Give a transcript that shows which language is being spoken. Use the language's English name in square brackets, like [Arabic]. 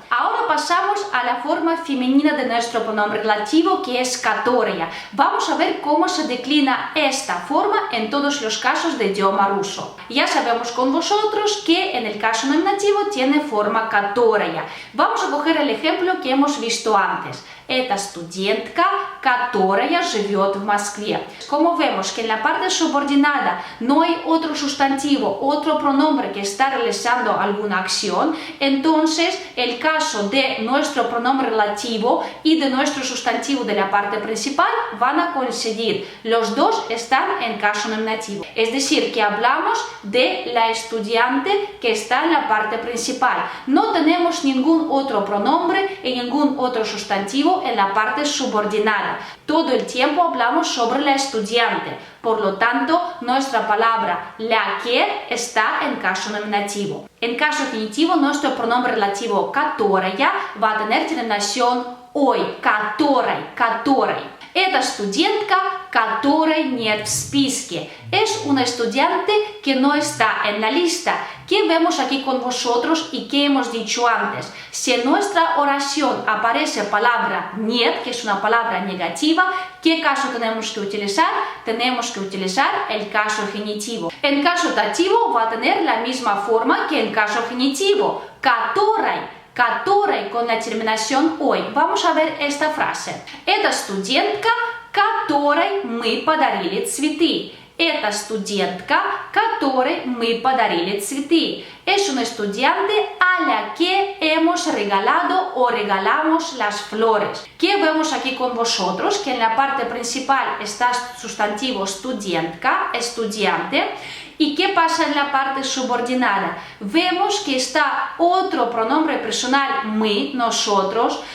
[Spanish] Ahora pasamos a la forma femenina de nuestro pronombre relativo, que es которая. Vamos a ver cómo se declina esta forma en todos los casos de idioma ruso. Ya sabemos con vosotros que en el caso nominativo tiene forma которая. Vamos a coger el ejemplo que hemos visto antes. [Russian] Это студентка, которая живет в Москве. [Spanish] Como vemos que en la parte subordinada no hay otro sustantivo, otro pronombre que está realizando alguna acción, entonces el caso de nuestro pronombre relativo y de nuestro sustantivo de la parte principal van a coincidir. Los dos están en caso nominativo. Es decir, que hablamos de la estudiante que está en la parte principal. No tenemos ningún otro pronombre y ningún otro sustantivo en la parte subordinada. Todo el tiempo hablamos sobre la estudiante. Por lo tanto, nuestra palabra la que está en caso nominativo. En caso genitivo, nuestro pronombre relativo которая va a tener terminación ой, которой. [Russian] Это студентка, которой нет в списке. [Spanish] Es una estudiante que no está en la lista. ¿Qué vemos aquí con vosotros y qué hemos dicho antes? Si en nuestra oración aparece palabra нет, que es una palabra negativa, ¿qué caso tenemos que utilizar? Tenemos que utilizar el caso genitivo. En caso dativo va a tener la misma forma que en caso genitivo, которой con la terminación ой. Vamos a ver esta frase. [Russian] Это студентка, которой мы подарили цветы. Это студентка, которой мы подарили цветы. [Spanish] Es una estudiante a la que hemos regalado o regalamos las flores. ¿Qué vemos aquí con vosotros? Que en la parte principal está sustantivo студентка, estudiante. ¿Y qué pasa en la parte subordinada? Vemos que está otro pronombre personal, мы, nosotros.